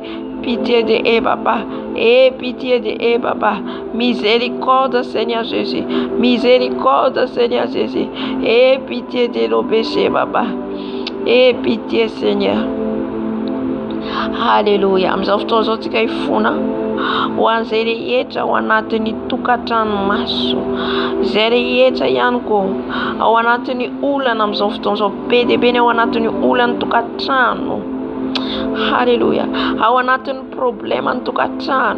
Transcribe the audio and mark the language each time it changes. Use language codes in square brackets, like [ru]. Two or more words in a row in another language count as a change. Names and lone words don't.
[fr] Pitié de eux, papa. Et pitié de eux, papa. Miséricorde, Seigneur Jésus. Miséricorde, Seigneur Jésus. Et pitié de nos péchés, papa. Et pitié Seigneur. Alléluia. [mg] Amin'izao zao tsika ifona ho an'izay rehetra ao anatin'ny tokantrano maso, izay rehetra ihany koa ao anatin'ny olana amin'izao fotoana izao be dia be ny ao anatin'ny olana tokantrano. Alléluia. Ao anatin'ny problema ny tokantrano.